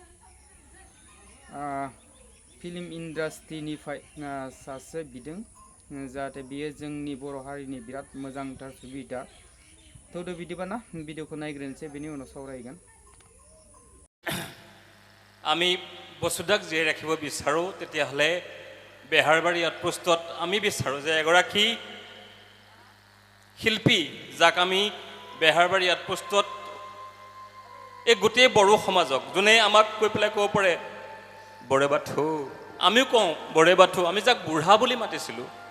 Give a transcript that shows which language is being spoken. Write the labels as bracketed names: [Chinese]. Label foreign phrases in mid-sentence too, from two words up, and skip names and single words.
[Bodo] फिल्म इन्डास्ट्रिनिफ्राय सासे बिदों जाहाथे बियो जोंनि बर' हारिनि बिराद मोजांथार सुबिदा। थौदो बिदिबा ना भिडिअखौ नायग्रोनोसै, बेनि उनाव सावरायगोन। [Assamese] আমি বসুধাক জীয়াই ৰাখিব বিচাৰোঁ তেতিয়াহ'লে বেহাৰবাৰী আউটপোষ্টত আমি বিচাৰোঁ যে এগৰাকী শিল্পী যাক আমি বেহাৰবাৰী আউটপোষ্টত এই গোটেই বড়ো সমাজক যোনে আমাক কৈ পেলাই ক'ব পাৰে বৰে বাথু, আমিও কওঁ বৰে বাথু, আমি যাক বুঢ়া বুলি মাতিছিলোঁ,